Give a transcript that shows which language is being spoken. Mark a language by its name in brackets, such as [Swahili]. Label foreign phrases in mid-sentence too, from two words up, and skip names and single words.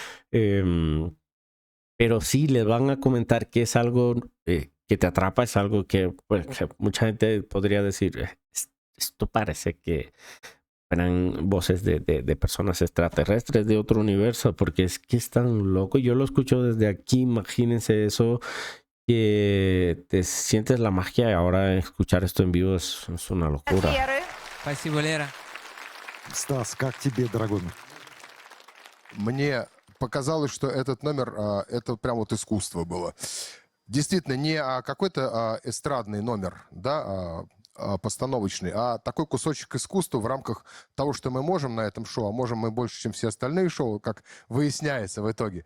[Spanish] Pero sí, les van a comentar que es algo que te atrapa, es algo que, pues, que mucha gente podría decir, esto parece que eran voces de personas extraterrestres de otro universo, porque es que es tan loco. Yo lo escucho desde aquí, imagínense eso, que te sientes la magia y ahora escuchar esto en vivo es una locura. [Russian] Веры. Спасибо, Лера. Стас, как тебе, дорогой мой? Мне показалось, что этот номер, это прям вот искусство было. Действительно, не какой-то эстрадный номер, да, постановочный, а такой кусочек искусства в рамках того, что мы можем на этом шоу, а можем мы больше, чем все остальные шоу, как выясняется в итоге.